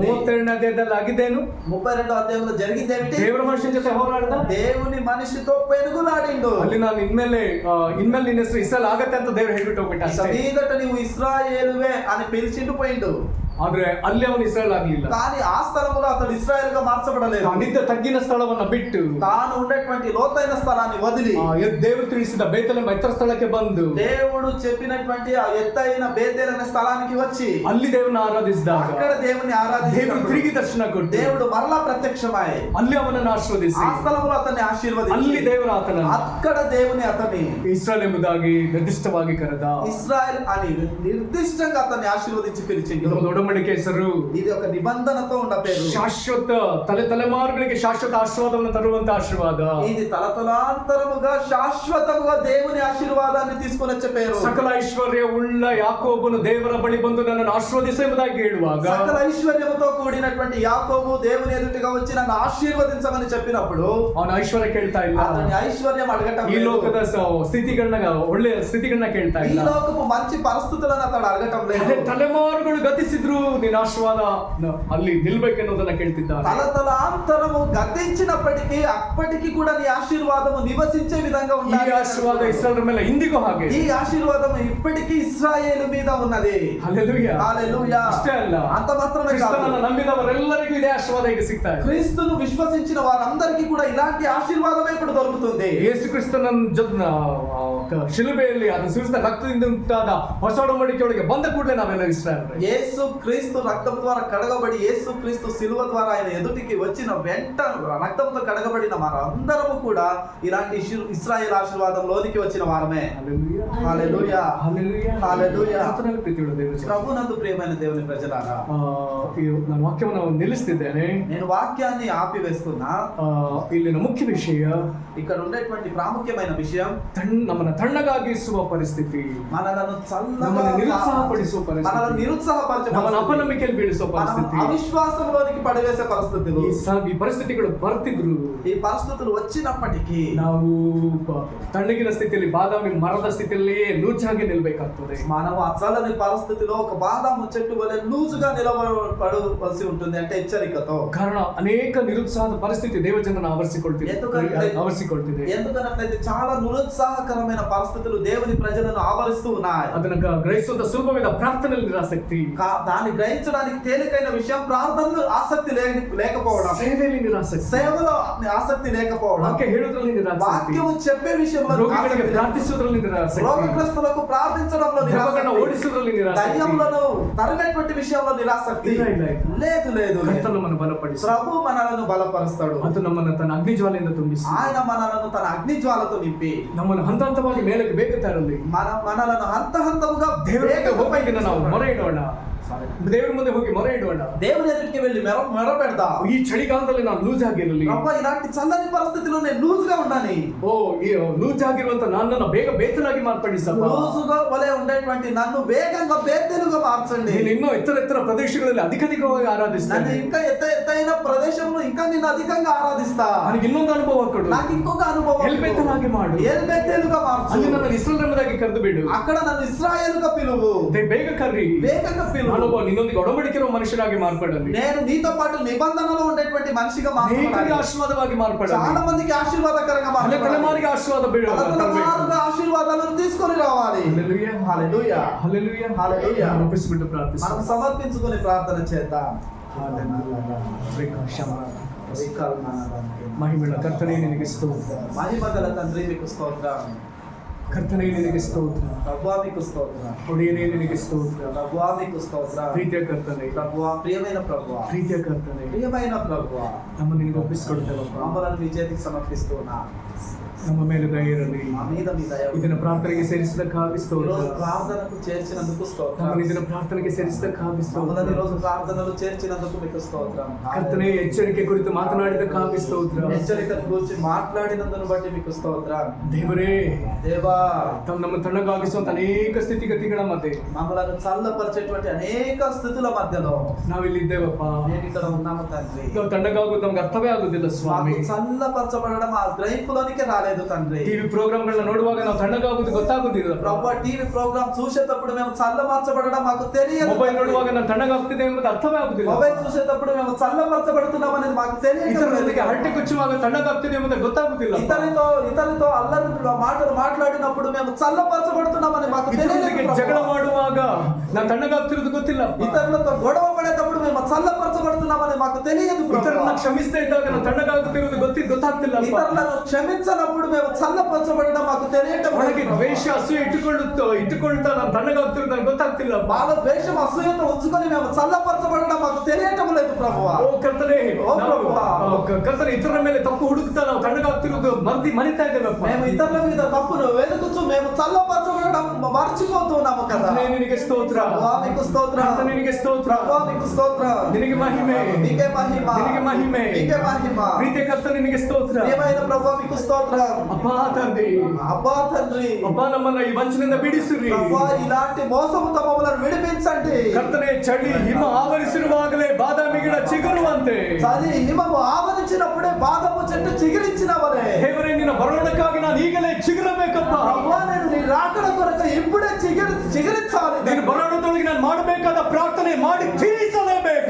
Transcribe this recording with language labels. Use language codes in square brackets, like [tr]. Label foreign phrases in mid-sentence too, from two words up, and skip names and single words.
[kn] 32ನೇ ಅಧ್ಯಾಯದಲ್ಲಿ ಆಗಿದ್ದೇನು? [te] 32వ అధ్యాయంలో జరిగింది ఏమిటి? [kn] ದೇವರ ಮನುಷ್ಯನ ಜೊತೆ ಹೋರಾಡಿದ, [te] దేవుని మనిషితో పెనుగులాడిండు. [kn] ಅಲ್ಲಿ ನಾನು ಇನ್ಮೇಲೆ ನಿನ್ನ ಹೆಸರು ಇಸ್ರಾಯೇಲ್ ಆಗತ್ತೆ ಅಂತ ದೇವರು ಹೇಳ್ಬಿಟ್ಟು ಹೋಗ್ಬಿಟ್ಟ ಅಷ್ಟೇ. [te] మీదట నీవు ఇశ్రాయేలువే అని పిలిచిండు పోయిండు. [kn] ಆದ್ರೆ ಅಲ್ಲಿ ಅವನು ಇಸ್ರಾಯೇಲ್ ಆಗ್ಲಿಲ್ಲ. [te] కానీ ఆ స్థలములో అతడు ఇశ్రాయేల్ గా మార్చబడలేదు. [kn] ತಾನಿದ್ದ ತಗ್ಗಿನ ಸ್ಥಳವನ್ನ ಬಿಟ್ಟು [te] తాను ఉండేటువంటి లోతైన స్థలాన్ని వదిలి [kn] ದೇವರು ತಿಳಿಸಿದ ಬೇತೇಲ್ ಎಂಬ ಎತ್ತರ ಸ್ಥಳಕ್ಕೆ ಬಂದು [te] దేవుడు చెప్పినటువంటి ఆ ఎత్తైన బేతేల్ అనే స్థలానికి వచ్చి [kn] ಅಲ್ಲಿ ದೇವರನ್ನ ಆರಾಧಿಸಿದಾಗ [te] అక్కడ దేవుని [kn] ದೇವರು [te] ఆరాధించినప్పుడు [kn] ತಿರುಗಿ ದರ್ಶನ ಕೊಟ್ಟು [te] దేవుడు మరలా ప్రత్యక్షమై [kn] ಅಲ್ಲಿ ಅವನನ್ನು ಆಶೀರ್ವದಿಸಿ [te] ఆ స్థలంలో అతన్ని ఆశీర్వదించి [kn] ಅಲ್ಲಿ ದೇವರ ಆತನನ್ನು [te] అక్కడ దేవుని అతన్ని [kn] ಇಸ್ರಾಯೇಲ್ ಎಂಬುದಾಗಿ ನಿರ್ದಿಷ್ಟವಾಗಿ ಕರೆದ. [te] ఇశ్రాయేల్ అని నిర్దిష్టంగా అతన్ని ఆశీర్వదించి పిలిచిండు. [kn] ಇದೊಂದು ಒಡಂಬಡಿಕೆ ಹೆಸರು. [te] ఇది ఒక నిబంధనతో ఉన్న పేరు. [kn] ಶಾಶ್ವತ ತಲೆಮಾರುಗಳಿಗೆ ಶಾಶ್ವತ ಆಶೀರ್ವಾದವನ್ನು ತರುವಂತ ಆಶೀರ್ವಾದ. [te] ఇది తలతలాంతరముగా శాశ్వతముగా దేవుని ఆశీర్వాదాన్ని తీసుకొని వచ్చే పేరు. [kn] ಸಕಲ ಐಶ್ವರ್ಯ ಉಳ್ಳ ಯಾಕೋಬನು ದೇವರ ಬಳಿ ಬಂದು ನನ್ನನ್ನು ಆಶೀರ್ವದಿಸು ಎಂಬುದಾಗಿ ಹೇಳುವಾಗ, [te] సకల ఐశ్వర్యముతో కూడినటువంటి యాకోబు దేవుని ఎదుటిగా వచ్చి నన్ను ఆశీర్వదించమని చెప్పినప్పుడు [kn] ಅವನ ಐಶ್ವರ್ಯ ಕೇಳ್ತಾ ಇಲ್ಲ, [te] అతని ఐశ్వర్యం అడగటం [kn] ಈ [te] లేదు. [kn] ಲೋಕದ ಸ್ಥಿತಿಗಳನ್ನ ಒಳ್ಳೆಯ ಸ್ಥಿತಿಗಳನ್ನ ಕೇಳ್ತಾ [te] ఈ [kn] ಇಲ್ಲ. [te] లోకపు మంచి పరిస్థితులను అతడు అడగటం లేదు. [kn] ತಲೆಮಾರುಗಳು ಗತಿಸಿದ್ರು ನಿನ್ನ ಆಶೀರ್ವಾದ ಅಲ್ಲಿ ನಿಲ್ಬೇಕೆನ್ನುವುದನ್ನ ಕೇಳ್ತಿದ್ದಾನೆ. [te] తలతలాంతరము గతించినప్పటికీ అప్పటికి కూడా నీ ఆశీర్వాదము నివసించే విధంగా [kn] ಈ [te] ఉండాలి. [kn] ಆಶೀರ್ವಾದ ಇಸ್ರಾಯೇಲ್ ಮೇಲೆ ಇಂದಿಗೂ ಹಾಗೆ. [te] ఈ ఆశీర్వాదం ఇప్పటికీ ఇశ్రాయేలు మీద ఉన్నది. [kn] ಹಲ್ಲೆಲೂಯಾ. [te] హల్లెలూయా. [kn] ಅಷ್ಟೇ ಅಲ್ಲ, [te] అంత మాత్రమే కాదు, [kn] ಕ್ರಿಸ್ತನನ್ನು ನಂಬಿದವರೆಲ್ಲರಿಗೂ ಇದೇ ಆಶೀರ್ವಾದ ಈಗ ಸಿಗ್ತಾ ಇದೆ. [te] క్రీస్తును విశ్వసించిన వారందరికీ కూడా ఇలాంటి ఆశీర్వాదమే ఇప్పుడు దొరుకుతుంది. [kn] ಯೇಸು ಕ್ರಿಸ್ತನ ಶಿಲುಬೆಯಲ್ಲಿ ಅದು ಸುರಿಸಿದ ರಕ್ತದಿಂದ ಉಂಟಾದ ಹೊಸ ಒಡಂಬಡಿಕೆಯೊಳಗೆ ಬಂದ ಕೂಡಲೇ ನಾವೆಲ್ಲ ಇಸ್ರಾಯೇಲ್. [te] యేసు క్రీస్తు రక్తం ద్వారా కడగబడి యేసు క్రీస్తు శిలువ ద్వారా ఆయన ఎదుటికి వచ్చిన వెంట రక్తంతో కడగబడిన వారందరము కూడా ఇలాంటి ఇశ్రాయేల్ ఆశీర్వాదంలోనికి వచ్చిన వారమే. హల్లెలూయా. హల్లెలూయా. హల్లెలూయా. హల్లెలూయా. [kn] ಆತನಲ್ಲಿ ಪ್ರೀತಿಯುಳ್ಳ ದೇವರೇ, [te] ప్రభునందు ప్రియమైన దేవుని ప్రజలారా, [kn] ನಾನು ವಾಕ್ಯವನ್ನು ನಿಲ್ಲಿಸ್ತಿದ್ದೇನೆ. [te] నేను వాక్యాన్ని ఆపివేస్తున్నా. [kn] ಇಲ್ಲಿನ ಮುಖ್ಯ ವಿಷಯ, [te] ఇక్కడ ఉండేటువంటి ప్రాముఖ్యమైన విషయం, [kn] ನಮ್ಮನ್ನ ತಣ್ಣಗಾಗಿಸುವ ಪರಿಸ್ಥಿತಿ, [te] మనలను చల్లగా [kn] ನಮ್ಮನ್ನು ನಿರುತ್ಸಾಹಪಡಿಸುವ [te] మనలను [kn] ಪರಿಸ್ಥಿತಿ, [te] నిరుత్సాహపరిచే [kn] ನಮ್ಮನ್ನು [te] పరిస్థితి, [kn] ಅಪನಂಬಿಕೆಯಲ್ಲಿ ಬೀಳಿಸುವ [te] మనం [kn] ಪರಿಸ್ಥಿತಿ, [te] అవిశ్వాసంలోనికి పడవేసే పరిస్థితులు, [kn] ಈ ಪರಿಸ್ಥಿತಿಗಳು ಬರ್ತಿದ್ರು. [te] ఈ పరిస్థితులు వచ్చినప్పటికీ [kn] ನಾವು ತಣ್ಣಗಿನ ಸ್ಥಿತಿಯಲ್ಲಿ ಬಾದಾಮಿ ಮರದ ಸ್ಥಿತಿಯಲ್ಲಿಯೇ ಲೂಚಾಗಿ ನಿಲ್ಬೇಕಾಗ್ತದೆ. [te] మనం ఆ చల్లని పరిస్థితిలో ఒక బాదాము చెట్టు వలె లూజుగా నిలబడవలసి ఉంటుంది, అంటే హెచ్చరికతో. [kn] ಕಾರಣ ಅನೇಕ ನಿರುತ್ಸಾಹದ ಪರಿಸ್ಥಿತಿ ದೇವಜನನ ಆವರಿಸಿಕೊಳ್ತಿದೆ. [te] ఎందుకనట్లయితే చాలా నిరుత్సాహకరమైన పరిస్థితులు దేవుని ప్రజలను ఆవరిస్తూ ఉన్నాయి. [kn] ಅದನ್ನ ಗ್ರಹಿಸುವಂತ ಸುಲಭವಾದ ಪ್ರಾರ್ಥನೆಯಲ್ಲಿ ನಿರಾಸಕ್ತಿ, [te] దాన్ని గ్రహించడానికి తేలికైన విషయం ప్రార్థనలో ఆసక్తి లేకపోవడం, [kn] ಸೇವೆಯಲ್ಲಿ ನಿರಾಸಕ್ತಿ, [te] సేవలో ఆసక్తి లేకపోవడం, [kn] ವಾಕ್ಯ ಹೇಳುವುದರಲ್ಲಿ ನಿರಾಸಕ್ತಿ, [te] వాక్యం చెప్పే విషయంలో [kn] ರೋಗಿಗಳಿಗೆ ಪ್ರಾರ್ಥಿಸುವುದರಲ್ಲಿ ನಿರಾಸಕ್ತಿ, [te] రోగగ్రస్తులకు ప్రార్థించడంలో [kn] ದೆವ್ವಗಳನ್ನು [te] నిరాసక్తి, [kn] ಓಡಿಸುವುದರಲ್ಲಿ ನಿರಾಸಕ್ತಿ, [te] దయ్యములను తరిమేటువంటి విషయంలో నిరాసక్తి లేదు. [kn] ಕರ್ತನು ನಮ್ಮನ್ನು ಬಲಪಡಿಸಿ [te] ప్రభు మనలను బలపరుస్తాడు. [kn] ಅದು ನಮ್ಮನ್ನು ತನ್ನ ಅಗ್ನಿಜ್ವಾಲೆಯಿಂದ ತುಂಬಿಸಿ [te] ఆయన మనలను తన అగ్నిజ్వాలతో నింపి [kn] ನಮ್ಮನ್ನು ಹಂತ ಹಂತವಾಗಿ ಮೇಲಕ್ಕೆ ಬೇಗ ತರಲಿ. [te] మనలను హంతముగా [kn] ದೇವರಿಗೆ ಹೋಗಬೇಕಿನ ನಾವು ಮೊರೆ ಇಡೋಣ, ದೇವರ ಮುಂದೆ ಹೋಗಿ ಮೊರೆ ಇಡೋಣ. [te] దేవుని ఎదుటికి వెళ్ళి మెర పెడదాం. [kn] ಈ ಚಳಿಗಾಲದಲ್ಲಿ ನಾವು ಲೂಸ್ ಆಗಿರಲಿ. [te] ప్రభు ఇలాంటి చల్లని పరిస్థితిలో నేను లూజ్ గా ఉండాలి. [kn] ಈ ಲೂಸ್ ಆಗಿರುವಂತ ನನ್ನನ್ನು ಬೇಗ ಬೇತಲಾಗಿ ಮಾರ್ಪಡಿಸಪ್ಪ. [te] లూజుగా వలె ఉండేటువంటి నన్ను వేగంగా బేతెలుగా మార్చండి. [kn] నేను ಇನ್ನೂ ಎತ್ತರ ಪ್ರದೇಶಗಳಲ್ಲಿ ಅಧಿಕವಾಗಿ ಆರಾಧಿస్తాను. [te] నన్ను ఇంకా ఎత్తైన ప్రదేశంలో ఇంకా నిన్ను అధికంగా ఆరాధిస్తా. [kn] ನನಗೆ ಇನ್ನೊಂದು ಅನುಭವ ಕೊಡು, [te] నాకు ఇంకొక అనుభవం [kn] ಎಲ್ಬೇತಲಾಗಿ ಮಾಡು, [te] ఎల్బేతేలుగా మార్చు. [kn] ಅಲ್ಲಿ ನನ್ನನ್ನು ಇಸ್ರಾಯೇಲ್ ಎಂಬುದಾಗಿ ಕರೆದು ಬಿಡು, [te] అక్కడ నన్ను ఇశ్రాయేలుగా పిలువు, [kn] ಬೇಗ ಕರ್ರಿ, [te] వేగంగా పిలువు. [kn] ನಿನ್ನೊಂದಿಗೆ ಒಡಂಬಡಿಕೆ ಮನುಷ್ಯನಾಗಿ ಮಾರ್ಪಡಲಿ, [te] నేను నీతో పాటు నిబంధనలో ఉండేటువంటి మనిషిగా మార్చబడాలి, [kn] ಆಶೀರ್ವಾದವಾಗಿ ಮಾರ್ಪಡಲಿ, [te] చాలా మందికి ఆశీర్వాదకరంగా మార్చబడాలి, [kn] ತಲೆಮಾರಿಗೆ ಆಶೀರ್ವಾದ ಬೀಳು, [te] తరతరాలుగా ఆశీర్వాదాలను తీసుకొని రావాలి. హల్లెలూయా, హల్లెలూయా, హల్లెలూయా, హల్లెలూయా. ఒప్పించుకుంటూ ప్రార్థిస్తాం. మనం సమర్పించుకొని ప్రార్థన చేద్దాం. మహిమల కర్తనే నినಗೆ స్తోత్రం, మహిమగల తండ్రి మీకు స్తోత్రం, [kn] ಕರ್ತನೇ ನಿನಗೆ ಸ್ತೋತ್ರ, [te] ప్రభువా మీకు స్తోత్రం, [kn] ಒಡೆಯನೇ ನಿನಗೆ ಸ್ತೋತ್ರ, [te] ప్రభువా మీకు స్తోత్రం, [kn] ಪ್ರೀತಿಯ ಕರ್ತನೇ, [te] ప్రభువా ప్రియమైన ప్రభువా, [kn] ಪ್ರೀತಿಯ ಕರ್ತನೇ, [te] ప్రియమైన ప్రభువా, [kn] ನಮ್ಮ ನಿನಗೆ ಒಪ್ಪಿಸಿಕೊಡ್ತೇವಪ್ಪ. [te] మమ్మలను మీ చేతికి సమర్పిస్తున్నా, [kn] ನಮ್ಮ ಮೇಲೆ ದಯ ಇರಲಿ. [te] మా మీద మీ దయ [kn] ಇದನ್ನ ಪ್ರಾರ್ಥನೆಗೆ ಸೇರಿಸಿದಕ್ಕಾಗಿ ಸ್ತೋತ್ರ, [te] ఈరోజు ప్రార్థనకు చేర్చినందుకు స్తోత్రం, [kn] ನಮ್ಮನ್ನು ಇದನ್ನ ಪ್ರಾರ್ಥನೆಗೆ ಸೇರಿಸಿದಕ್ಕಾಗಿ [te] మమ్మల్ని [kn] ಸ್ತೋತ್ರ. [te] ఈరోజు ప్రార్థనలు చేర్చినందుకు మీకు స్తోత్రం. [kn] ಕರ್ತನೇ ಎಚ್ಚರಿಕೆ ಕುರಿತು ಮಾತನಾಡಿದಕ್ಕಾಗಿ ಸ್ತೋತ್ರ. [te] హెచ్చరికల గురించి మాట్లాడినందును బట్టి మీకు స్తోత్రం. [kn] ದೇವರೇ, [te] దేవా, [kn] ನಮ್ಮ ತಣ್ಣಗಾಗಿಸುವಂತ ಅನೇಕ ಸ್ಥಿತಿಗತಿಗಳ ಮಧ್ಯೆ [te] మమ్మలను చల్లపరిచేటువంటి అనేక స్థితుల మధ్యలో [kn] ನಾವಿಲ್ಲಿದ್ದೇವಪ್ಪ. [te] నేను ఇక్కడ ఉన్నాము తండ్రి. [kn] ನಾವು ತಣ್ಣಗಾಗೋದು ನಮ್ಗೆ ಅರ್ಥವೇ ಆಗುದಿಲ್ಲ ಸ್ವಾಮಿ. [te] మాకు చల్లపరచబడడం ఆ గ్రహింపులోనికి రాలేదు తండ్రి. [en] TV programs [kn] ನೋಡುವಾಗ ನಾವು ತಣ್ಣಗಾಗೋದು ಗೊತ್ತಾಗುದಿಲ್ಲ. [te] ప్రభు [en] TV program [te] చూసేటప్పుడు మేము చల్లపరచబడడం మాకు తెలియదు. [kn] ಮೊಬೈಲ್ ನೋಡುವಾಗ ನಾನು ತಣ್ಣಗಾಗ್ತಿದೆ ಎಂಬುದು ಅರ್ಥವೇ ಆಗುದಿಲ್ಲ. [te] మొబైల్ చూసేటప్పుడు మేము చల్లపరచబడుతున్నాం అనేది మాకు తెలియదు. [kn] ಇತರರೊಂದಿಗೆ ಹರಟೆ ಕೊಚ್ಚುವಾಗ ತಣ್ಣಗಾಗ್ತಿದೆ ಎಂಬುದು ಗೊತ್ತಾಗುದಿಲ್ಲ. [te] ఇతరులతో అల్లరి మాటలు మాట్లాడినప్పుడు మేము చల్లపరచబడుతున్నామని మాకు [kn] ಇತರರೊಂದಿಗೆ [te] తెలియదు. [kn] ಜಗಳ ಮಾಡುವಾಗ ನಾನು ತಣ್ಣಗಾಗ್ತಿರೋದು ಗೊತ್ತಿಲ್ಲ. [te] ఇతరులతో గొడవ పడేటప్పుడు మేము చల్లపరచబడుతున్నామని మాకు తెలియదు. [kn] ಇತರರನ್ನ ಕ್ಷಮಿಸ್ತಾ ಇದ್ದಾಗ ನಾನು ತಣ್ಣಗಾಗುತ್ತಿರೋದು ಗೊತ್ತಾಗ್ತಿಲ್ಲ. [te] ఇతరులను క్షమించనప్పుడు మేము చల్లపరచబడడం మాకు తెలియటం [kn] ಒಳಗೆ ದ್ವೇಷ ಅಸೂಯೆ ಇಟ್ಟುಕೊಳ್ತಾ ನಾನು ತಣ್ಣಗಾಗ್ತಿರೋದು ನನಗೆ ಗೊತ್ತಾಗ್ತಿಲ್ಲ. [te] బాల ద్వేషం అసూయత ఉంచుకొని మేము చల్లపరచబడడం మాకు తెలియటం లేదు ప్రభువా. [kn] ಓ ಕರ್ತನೇ, [te] ಓ ప్రభువా, [kn] ಕರ್ತನೇ, ಇತರರ ಮೇಲೆ ತಪ್ಪು ಹುಡುಕ್ತಾ ನಾವು ತಣ್ಣಗಾಗ್ತಿರೋದು ಮರಿತಾ ಇದ್ದೇವಪ್ಪ. [te] మేము ఇతరుల మీద తప్పును వెతుకుచు మేము చల్లపరచబడడం మర్చిపోతున్నాము కదా. [kn] ಕರ್ತನೇ, ನಿನಗೆ ಸ್ತೋತ್ರ, [te] ప్రభువా మీకు స్తోత్రం, [kn] ಕರ್ತನೇ, ನಿನಗೆ ಸ್ತೋತ್ರ, [te] ప్రభువా మీకు స్తోత్రం, [kn] ನಿನಗೆ ಮಹಿಮೆ, [te] మీకే మహిమ, [kn] ನಿನಗೆ ಮಹಿಮೆ, [te] మీకే మహిమ. [kn] ಪ್ರೀತಿಯ ಕರ್ತನೇ, ನಿನಗೆ ಸ್ತೋತ್ರ. [te] ప్రియమైన ప్రభువా మీకు స్తోత్రం. [kn] ಅಪ್ಪಾ ತಂದೆ, [te] అబ్బా తండ్రి, [kn] ಅಪ್ಪ ನಮ್ಮನ್ನ ಈ ವಂಚನೆಯಿಂದ ಬಿಡಿಸಿರಿ. [te] ప్రభువా ఇలాంటి మోసముతో మమ్మల్ని విడిపించండి. [kn] ಕರ್ತನೇ, ಚಳಿ ಹಿಮ ಆವರಿಸಿರುವಾಗಲೇ ಬಾದಾಮಿ ಗಿಡ ಚಿಗುರುವಂತೆ, [te] చలి హిమము ఆవరించినప్పుడే బాదము చెట్టు చిగురించిన వలె [kn] ದೇವರೇ, ನಿನ್ನ ಬರೋಣಕ್ಕಾಗಿ ನಾನು ಈಗಲೇ ಚಿಗುರಬೇಕಪ್ಪ. [te] ప్రభువా నేను నీ రాకడ కొరకు ఇప్పుడే చిగురించాలి. [kn] ನೀನು ಬರೋಣದೊಳಗೆ ನಾನು ಮಾಡಬೇಕಾದ ಪ್ರಾರ್ಥನೆ ಮಾಡಿ ತೀರಿಸಲೇಬೇಕು.